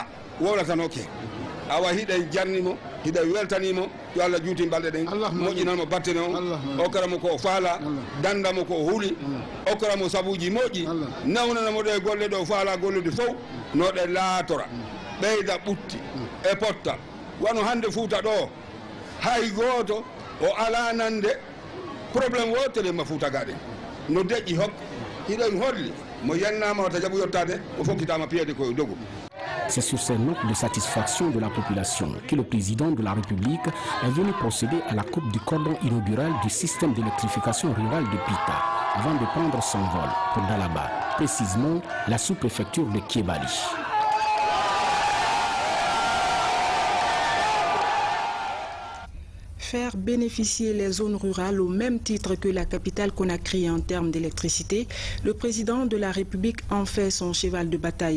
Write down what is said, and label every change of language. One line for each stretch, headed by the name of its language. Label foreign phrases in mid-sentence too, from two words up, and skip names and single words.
Fula: wowlatanoke awa hiɗen jarnimo hiɗen weltanimo yo Allah juuti balɗe ɗen moƴƴinanmo battene o okkaramo ko faala dandamo ko huuli okkaramo sabuji moƴƴi nawnanamo ɗe golle ɗo faala gollude fof no ɗe laatora ɓeyda ɓutti e potta wano hande Fouta ɗo hay goto o ala nande probléme wotere ma Fouta gaɗen no deƴƴi hok hiɗen holli mo yennama wata jaɓu yottade o fokkitama piede koye dogu
French: C'est sur ces notes de satisfaction de la population que le président de la République est venu procéder à la coupe du cordon inaugural du système d'électrification rurale de Pita, avant de prendre son vol pour Dalaba, précisément la sous-préfecture de Kébali. Faire bénéficier les zones rurales au même titre que la capitale Conakry en termes d'électricité, le président de la République en fait son cheval de bataille.